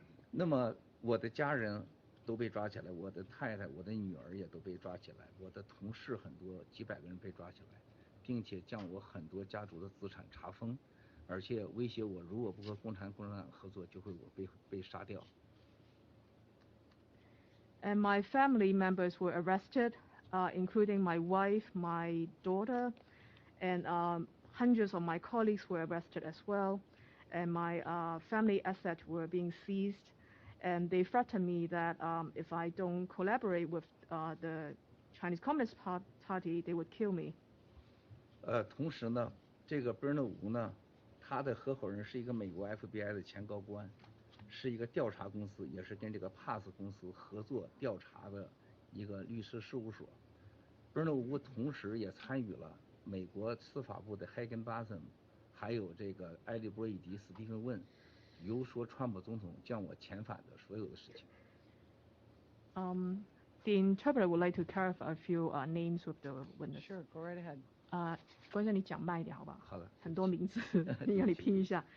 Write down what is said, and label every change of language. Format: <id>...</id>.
<zh>那么我的家人都被抓起来，我的太太、我的女儿也都被抓起来，我的同事很多几百个人被抓起来。并且将我很多家族的资产查封，而且威胁我，如果不和共产党合作，就会被杀掉。</zh> <en>And my family members were arrested, including my wife, my daughter, and hundreds of my colleagues were arrested as well. And my family assets were being seized, and they threatened me that if I don't collaborate with the Chinese Communist Party, they would kill me.</en> <zh>同时呢，这个 Bernard Wu 呢，他的合伙人是一个美国 FBI 的前高官，是一个调查公司，也是跟这个 PAS 公司合作调查的一个律师事务所。 Bernard Wu 同时也参与了美国司法部的 Higginbotham， 还有这个埃利波伊迪、史蒂芬问游说川普总统将我遣返的所有的事情。</zh> <en>The interpreter would like to clarify a few names with the witness. Sure, go right ahead.</en> <zh>关先生你讲慢一点好不好？好的。很多名字，你让你拼一下。</zh>